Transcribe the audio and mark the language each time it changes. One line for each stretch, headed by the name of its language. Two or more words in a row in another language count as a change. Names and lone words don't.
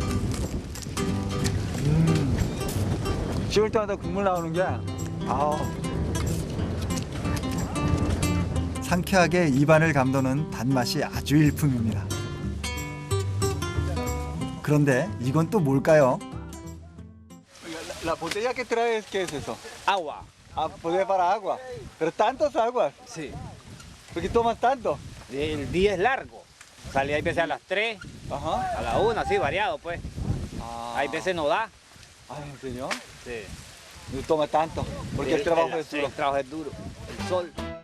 Korean: 씹을 때마다 국물 나오는 게 아우. 상쾌하게 입안을 감도는 단맛이 아주 일품입니다. 그런데 이건 또 뭘까요?
Spanish: La botella que traes, ¿qué es eso? Agua. Ah, botella para agua. Pero tantas aguas. Sí. ¿Por qué tomas tanto? El día es largo. Sale hay veces a las 3, Ajá. a la 1, así variado pues. Ah. Hay veces no da. Ay, ¿en serio? Sí. No toma tanto, porque el trabajo es duro. El trabajo es duro. El sol.